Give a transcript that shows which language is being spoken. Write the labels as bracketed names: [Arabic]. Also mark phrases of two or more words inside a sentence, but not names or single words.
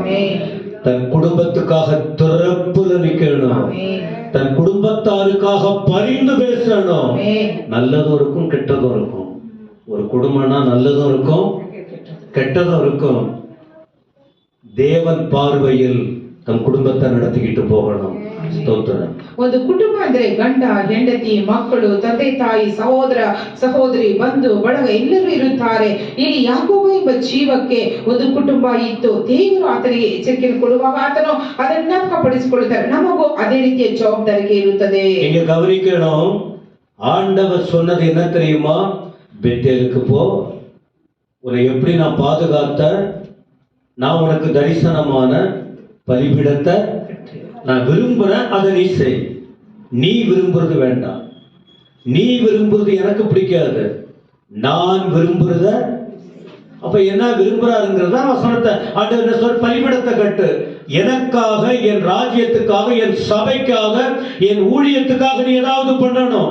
[Tamil] தன் குடும்பத்துக்காக திறப்புல நிக்கணும், தன் குடும்பத்தாருக்காக பரிந்து பேசணும். நல்லதும் இருக்கும், கெட்டதும் இருக்கும். ஒரு குடும்பம்னா நல்லதும் இருக்கும், கெட்டதும் இருக்கும். தேவன் பார்வையில் தன் குடும்பத்தை நடத்திக்கிட்டு போகணும். [Kannada] ಸ್ತೋத்திரம். ಒಂದು ಕುಟುಂಬ ಅಂದ್ರೆ ಗಂಡ, ಹೆಂಡತಿ, ಮಕ್ಕಳು, ತಂದೆ ತಾಯಿ, ಸಹೋದರ ಸಹೋದರಿ, ಬಂಧು ಬಳಗ ಎಲ್ಲರೂ ಇರುತ್ತಾರೆ. ಇಲ್ಲಿ ಯಾಕೋಬ ಎಂಬ ಜೀವಕ್ಕೆ ಒಂದು ಕುಟುಂಬ ಇತ್ತು. ದೇವರು ಆತನಿಗೆ ಎಚ್ಚರಿಕೆಯನ್ನು ಕೊಡುವಾಗ ಆತನು ಅದನ್ನು ಜ್ಞಾಪಕಪಡಿಸಿಕೊಳ್ಳುತ್ತಾರೆ. ನಮಗೂ ಅದೇ ರೀತಿಯ ಜವಾಬ್ದಾರಿಕೆ ಇರುತ್ತದೆ. [Tamil] நீங்க கவனிக்கணும். ஆண்டவர் சொன்னது என்ன தெரியுமா? பெத்தேலுக்கு போ, உன்னை எப்படி நான் பாதுகாத்த, நான் உனக்கு தரிசனமான பலிபீடத்தை நான் விரும்புறேன், அதை நீ செய். நீ விரும்புறது வேண்டாம், நீ விரும்புறது எனக்கு பிடிக்காது, நான் விரும்புறத அப்ப என்ன விரும்புறாருங்கிறதா வசனத்தை ஆண்டவர் என்ன சொல்ற, பலிபீடத்தை கட்டு, எனக்காக, என் ராஜ்யத்துக்காக, என் சபைக்காக, என் ஊழியத்துக்காக நீ ஏதாவது பண்ணணும்.